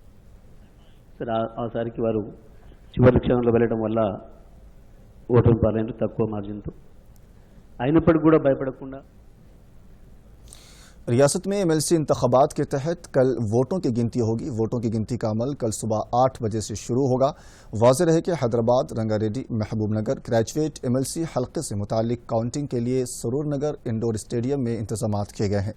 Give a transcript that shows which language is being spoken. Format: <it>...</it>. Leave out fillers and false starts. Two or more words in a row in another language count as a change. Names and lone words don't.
<te>సరే ఆసారికి వారు చివరి క్షణంలో వెళ్ళడం వల్ల ఓటమి పాలైన తక్కువ మార్జిన్తో, అయినప్పటికీ కూడా భయపడకుండా।</te> <ur>ریاست میں MLC انتخابات کے تحت کل ووٹوں کی گنتی ہوگی۔ ووٹوں کی گنتی کا عمل کل صبح 8 بجے سے شروع ہوگا۔ واضح رہے کہ حیدرآباد، رنگا ریڈی، محبوب نگر گریجویٹ MLC حلقے سے متعلق کاؤنٹنگ کے لیے سرور نگر انڈور اسٹیڈیم میں انتظامات کیے گئے ہیں۔</ur>